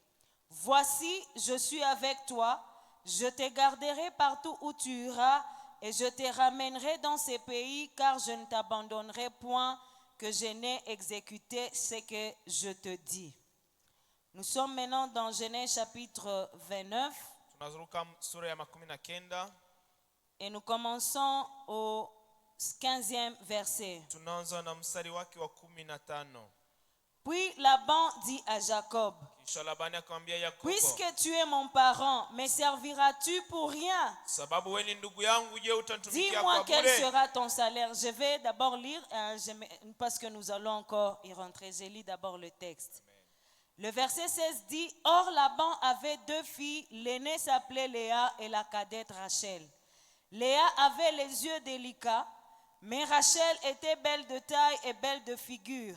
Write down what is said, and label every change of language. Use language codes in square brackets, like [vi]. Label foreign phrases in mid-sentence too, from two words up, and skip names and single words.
[fr] Voici, je suis avec toi, je te garderai partout où tu iras, et je te ramènerai dans ces pays, car je ne t'abandonnerai point, que je n'ai exécuté ce que je te dis. Nous sommes maintenant dans Genèse chapitre 29, [sw] Tunazuruka sura ya 19. [fr] et nous commençons au 15e verset. [sw] Tunaanza na mstari wake wa 15. [fr] Puis Laban dit à Jacob, [sw] Kisha Labani akamwambia Yakobo, [fr] puisque tu es mon parent, me serviras-tu pour rien? [sw] sababu wewe ni ndugu yangu, je utanitumikia [fr] Dis-moi [sw] kwa [fr] quel [sw] bure? [fr] sera ton salaire. Je vais d'abord lire, parce que nous allons encore y rentrer. Je lis d'abord le texte. Le verset 16 dit, or Laban avait deux filles, l'aînée s'appelait Léa et la cadette Rachel. Léa avait les yeux délicats, mais Rachel était belle de taille et belle de figure.